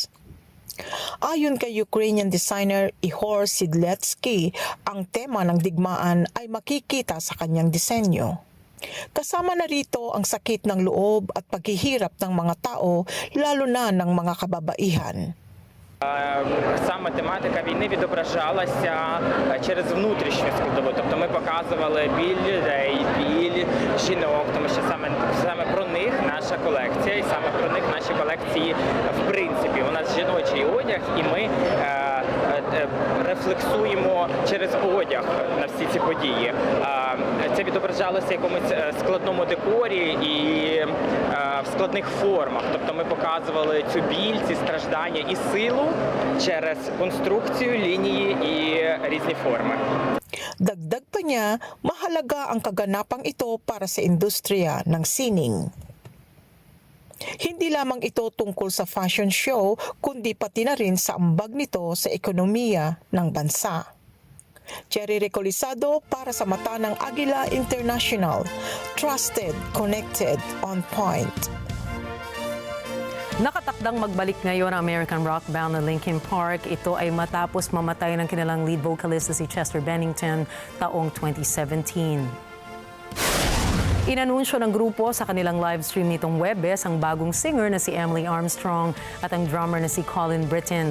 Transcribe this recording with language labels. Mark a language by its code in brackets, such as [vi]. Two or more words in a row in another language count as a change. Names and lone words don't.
[tl] Ayon kay [en] Ukrainian designer [tl] Ihor Sidletsky, ang tema ng digmaan ay makikita sa kanyang disenyo. Kasama na rito ang sakit ng loob at paghihirap ng mga tao, lalo na ng mga kababaihan. [uk] Саме тематика війни відображалася через внутрішню складову. Тобто ми показували біль людей, біль жінок, тому що саме про них наша колекція і саме про них наші колекції в принципі. У нас жіночий одяг і ми рефлексуємо через одяг на всі ці події. Це відображалося в якомусь складному декорі і в складних формах. Тобто ми показували цю біль, ці страждання і силу через конструкцію, лінії і різні форми. [tl] Dagdag pa niya, mahalaga ang kaganapang ito para sa industriya ng sining. Hindi lamang ito tungkol sa [en] fashion show, [tl] kundi pati na rin sa ambag nito sa ekonomiya ng bansa. Cherry Recolizado para sa mata ng Agila International. [en] Trusted, connected, on point. [tl] Nakatakdang magbalik ngayon ang [en] American rock band [tl] na Linkin Park. Ito ay matapos mamatay ng kanilang [en] lead vocalist [tl] na si Chester Bennington taong 2017. Inanunsyo ng grupo sa kanilang [en] live stream [tl] nitong Webes ang bagong singer na si Emily Armstrong at ang drummer na si Colin Britton.